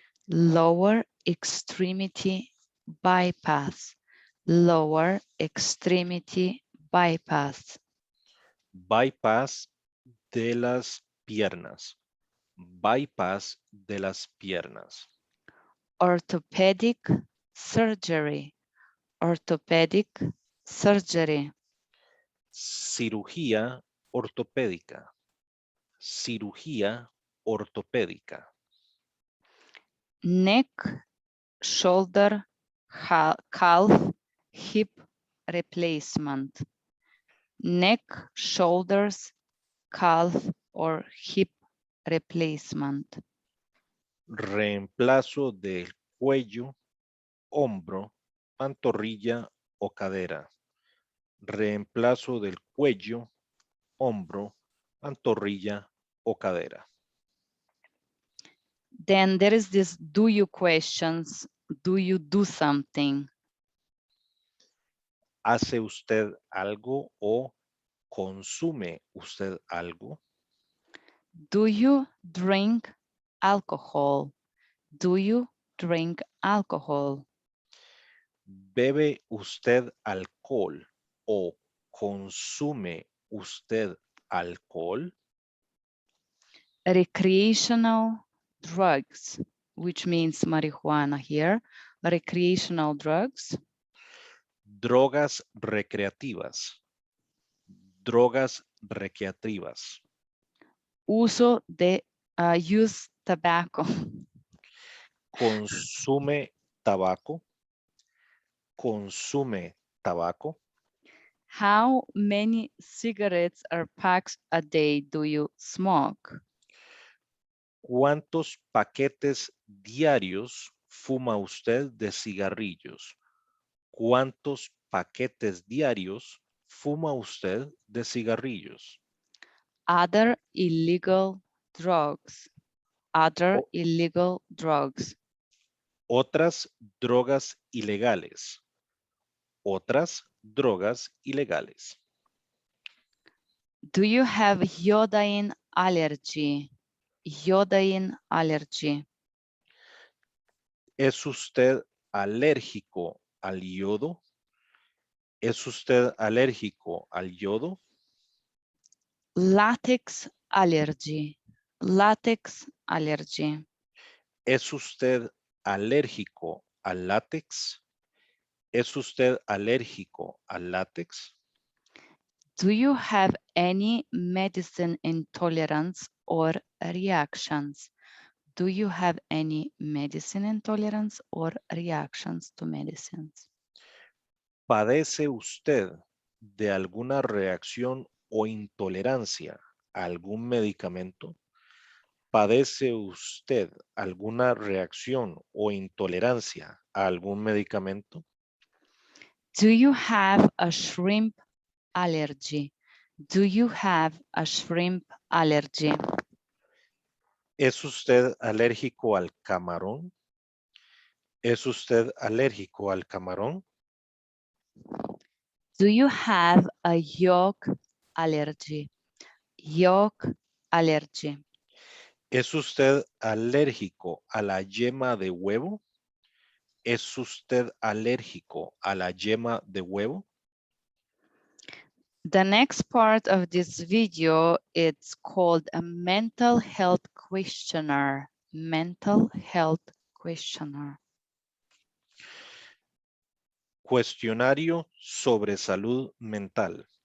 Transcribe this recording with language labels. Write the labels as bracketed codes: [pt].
[en] Lower extremity bypass. Lower extremity bypass. [es] bypass de las piernas, bypass de las piernas, [en] Orthopedic surgery. Orthopedic surgery. [es] cirugía ortopédica, cirugía ortopédica, [en] Neck, shoulder, calf, hip replacement. Neck, shoulders, calf, or hip replacement. [es] reemplazo del cuello, hombro, pantorrilla o cadera, reemplazo del cuello, hombro, pantorrilla o cadera. [en] Then there is this do you questions. Do you do something? [es] ¿Hace usted algo o consume usted algo? [en] Do you drink alcohol? Do you drink alcohol? [es] ¿Bebe usted alcohol o consume usted alcohol? [en] Recreational drugs, which means marijuana here. Recreational drugs. [es] Drogas recreativas. Drogas recreativas. Uso de [en] use tobacco. [es] Consume tabaco. Consume tabaco. [en] How many cigarettes or packs a day do you smoke? [es] ¿Cuántos paquetes diarios fuma usted de cigarrillos? ¿Cuántos paquetes diarios fuma usted de cigarrillos? [en] Other illegal drugs. Other O- illegal drugs. [es] Otras drogas ilegales. Otras drogas ilegales. [en] Do you have iodine allergy? Iodine allergy. [es] ¿Es usted alérgico al yodo? ¿Es usted alérgico al yodo? [en] Latex allergy. Latex allergy. [es] ¿Es usted alérgico al látex? ¿Es usted alérgico al látex? [en] Do you have any medicine intolerance or reactions? Do you have any medicine intolerance or reactions to medicines? [es] ¿Padece usted de alguna reacción o intolerancia a algún medicamento? ¿Padece usted alguna reacción o intolerancia a algún medicamento? [en] Do you have a shrimp allergy? Do you have a shrimp allergy? [es] ¿Es usted alérgico al camarón? ¿Es usted alérgico al camarón? [en] Do you have a yolk allergy? Yolk allergy. [es] ¿Es usted alérgico a la yema de huevo? ¿Es usted alérgico a la yema de huevo? [en] The next part of this video, it's called a mental health questionnaire. Mental health questionnaire. [es] Cuestionario sobre salud mental.